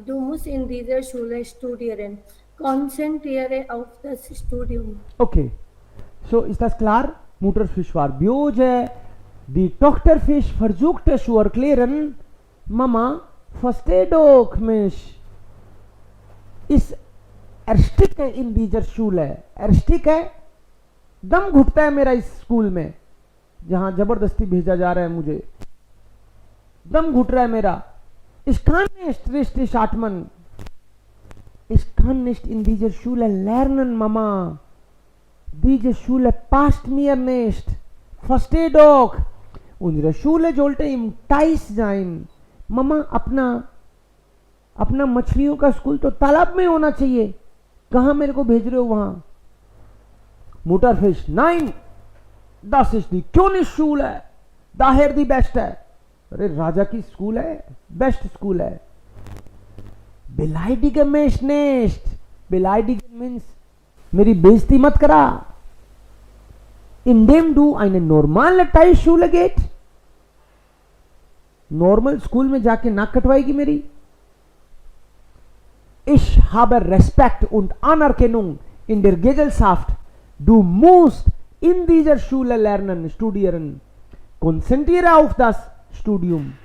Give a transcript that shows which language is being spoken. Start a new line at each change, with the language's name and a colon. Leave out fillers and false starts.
German: Du musst in dieser Schule studieren. Konzentriere auf das Studium. Okay, so ist das klar? Mutterfisch war böse. Die Tochterfisch versuchte zu erklären, Mama, versteh doch mich. Ich ersticke in dieser Schule.
Hindi: Ersticke, दम घुटता है मेरा इस school में जहां जबरदस्ती भेजा जा रहा है मुझे. दम घुट रहा है मेरा.
German: Ich kann nicht richtig atmen. Ich kann nicht in dieser Schule lernen, Mama. Diese Schule passt mir nicht. Versteh doch. Unsere Schule sollte im Teich sein.
Hindi: Mama, अपना मछलियों का स्कूल तो तालाब में होना चाहिए. कहां मेरे को भेज रहे हो वहां?
German: Mutterfisch, nein, das ist die Königsschule, daher die beste.
Hindi: अरे राजा की स्कूल है, बेस्ट स्कूल है.
German: Beleidige mich nicht.
Hindi: Beleidigen means मेरी बेइज्जती मत करा.
German: Indem du eine normale Teilschule geht,
Hindi: normal school में जाके नाक कटवाएगी मेरी.
German: Ich habe Respekt und Anerkennung in der Gesellschaft. Du musst in dieser Schule lernen, studieren. Konzentriere auf das Studium.